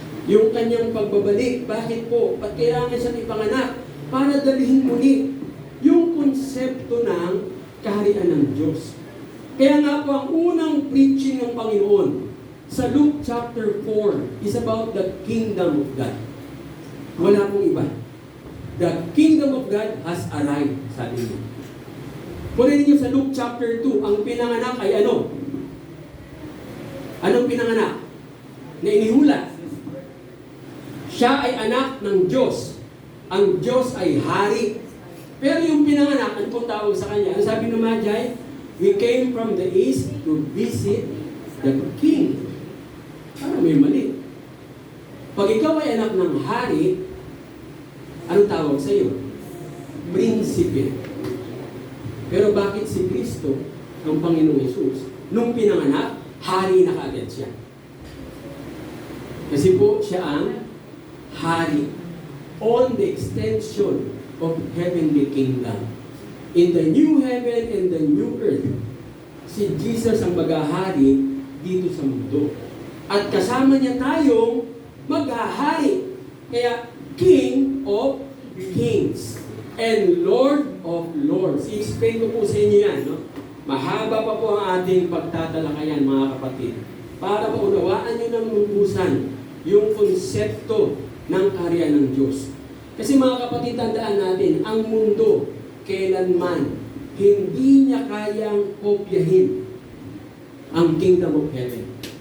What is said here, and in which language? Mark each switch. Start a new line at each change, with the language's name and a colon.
Filipino: Yung kanyang pagbabalik, bakit po? Ba't kailangan siyang ipanganak? Para dalhin muli yung konsepto ng kaharian ng Diyos. Kaya nga po ang unang preaching ng Panginoon sa Luke chapter 4
English: is about the kingdom of God.
Filipino: Wala pong iba.
English: The kingdom of God has arrived,
Filipino: sabi niya. Kunin niyo sa Luke chapter 2, ang pinanganak ay ano? Anong pinanganak? Na inihula. Siya ay anak ng Diyos. Ang Diyos ay hari. Pero yung pinanganak, ano pong tawag sa kanya? Ang sabi ng
English: Magi, we came from the east to visit the king.
Filipino: Parang may mali. Pag ikaw ay anak ng hari, anong tawag sa iyo? Prinsipe. Pero bakit si Kristo, ang Panginoong Yesus, nung pinanganak, hari na kaagad siya? Kasi po siya ang
English: hari on the extension of heavenly kingdom. In the new heaven and the new earth,
Filipino: si Jesus ang maghahari dito sa mundo. At kasama niya tayong maghahari.
English: Kaya, King of Kings and Lord of Lords.
Filipino: I-explain ko po sa inyo yan. No? Mahaba pa po ang ating pagtatalakayan, mga kapatid. Para maunawaan nyo ng lubusan yung konsepto ng kaharian ng Diyos. Kasi mga kapatid, tandaan natin, ang mundo, kailanman, hindi niya kayang kopyahin ang kingdom of heaven.